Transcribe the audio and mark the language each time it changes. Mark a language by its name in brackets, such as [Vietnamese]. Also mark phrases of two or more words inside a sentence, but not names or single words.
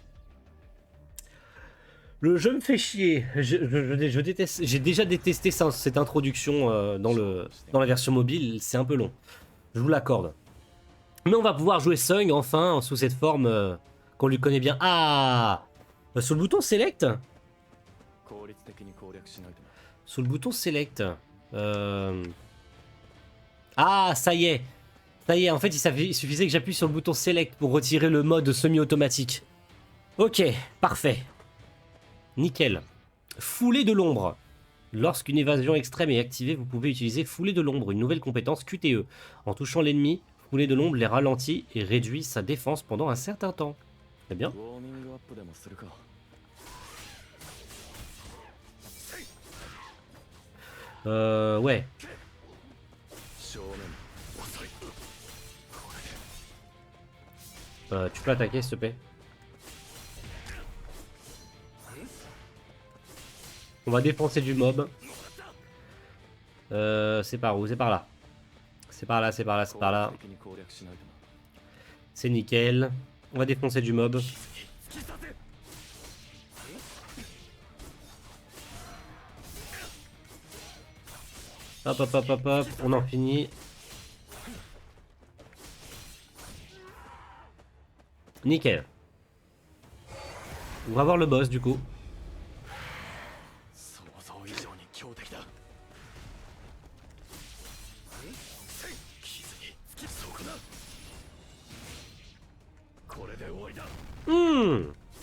[French] Le jeu me fait chier. Je déteste. J'ai déjà détesté ça, cette introduction dans la version mobile. C'est un peu long. Je vous l'accorde. Mais on va pouvoir jouer Sung, enfin, sous cette forme qu'on lui connaît bien. Ah, sous le bouton Select. [Japanese] 効率的に攻略しないとな [French] Sous le bouton Select. Ah, ça y est. Ça y est, en fait, il suffisait que j'appuie sur le bouton Select pour retirer le mode semi-automatique. Ok, parfait. Nickel. Foulée de l'ombre. Lorsqu'une évasion extrême est activée, vous pouvez utiliser Foulée de l'ombre, une nouvelle compétence QTE. En touchant l'ennemi, Foulée de l'ombre les ralentit et réduit sa défense pendant un certain temps. Très bien. [Japanese] ウォーミングアップでもするか [French] Ouais. [Japanese] 正面遅い [French] Tu peux attaquer, s'il te plaît. On va défoncer du mob. C'est par où? C'est par là. C'est par là, c'est par là, c'est par là. [Japanese] 効率的に攻略しないとな [French] C'est nickel. On va défoncer du mob. Hop, hop, hop, hop, hop. On en finit. Nickel. On va voir le boss du coup. [Japanese] 想像以上に強敵だ傷につきそうかなこれで終わりだ Hmm.